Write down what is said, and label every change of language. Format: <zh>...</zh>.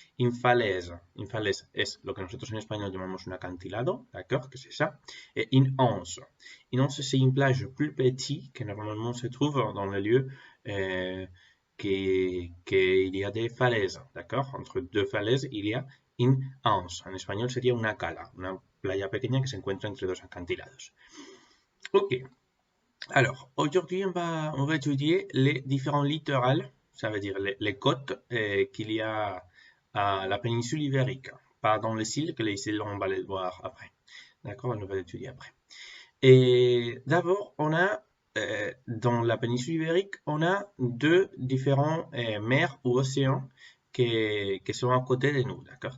<fr>Une falaise</fr> <es>es lo que nosotros en español llamamos un acantilado,</es> <fr>d'accord? Que c'est ça. Et une anse. Une anse, c'est une plage plus petite que normalement se trouve dans les lieux qu'il y a des falaises, d'accord? Entre deux falaises, il y a une anse.</fr> <es>En español sería una cala, una playa pequeña que se encuentra entre dos acantilados.</es> <fr>Ok, alors aujourd'hui on va étudier les différents littorales, ça veut dire les côtes qu'il y a à la péninsule ibérique. Pas dans les îles, que les îles on va les voir après. D'accord, on va l'étudier après. Et d'abord, dans la péninsule ibérique, on a deux différents mers ou océans qui sont à côté de nous, d'accord?</fr>